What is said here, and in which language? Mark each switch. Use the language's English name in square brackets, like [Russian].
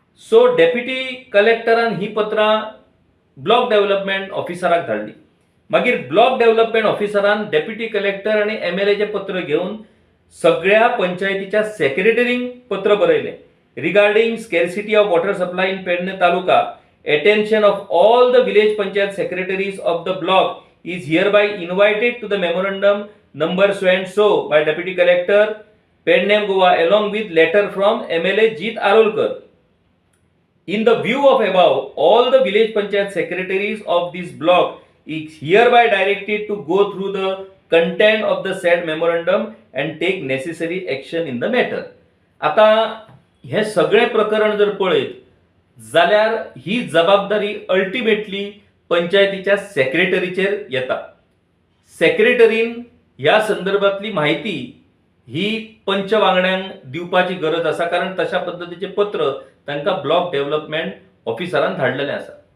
[Goan Konkani] So deputy कलेक्टरान ही पत्रां block development ऑफिसराक धाडली. मागीर block development ऑफिसरान deputy collector आणि MLAचें पत्र घेवन सगळ्या पंचायतीच्या सेक्रेटरींक पत्र बरयलें [English] Regarding scarcity of water supply in Pednem taluka. Attention of all the village panchayat secretaries of the block is hereby invited to the memorandum number so and so by Deputy Collector, Pednem, Goa, along with letter from MLA Jeet Arolkar. In the view of above, all the village panchayat secretaries of this block is hereby directed to go through the content of the said memorandum and take necessary action in the matter. [Goan Konkani] आता हे सगळे प्रकरण जर पळयत जाल्यार ही जबाबदारी ultimately पंचायतीच्या सेक्रेटरीचेर येता. सेक्रेटरीन ह्या संदर्भातली माहिती ही पंच वांगड्यांक दिवपाची गरज आसा, कारण तशा पद्धतीचे पत्र तांकां ब्लॉक डेव्हलपमेंट ऑफिसरान धाडलेलें आसा.